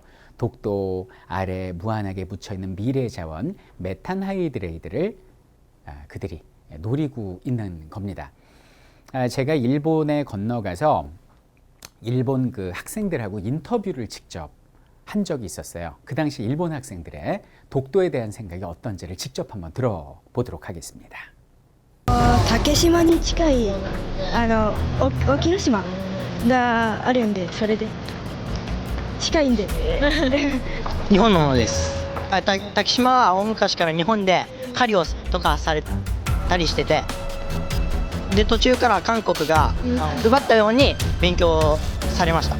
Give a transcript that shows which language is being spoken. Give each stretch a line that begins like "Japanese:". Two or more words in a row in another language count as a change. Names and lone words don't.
Korean: 독도 아래 무한하게 묻혀있는 미래 자원, 메탄하이드레이드를 그들이 노리고 있는 겁니다. 제가 일본에 건너가서 일본 그 학생들하고 인터뷰를 직접 한 적이 있었어요. 그 당시 일본 학생들의 독도에 대한 생각이 어떤지를 직접 한번 들어보도록 하겠습니다.
Japanese: 竹島に近い沖ノ島があるんで、それで近いんで日本のものです。竹島は大昔から日本で狩りをとかされたりしてて、で途中から韓国が奪ったように勉強されました。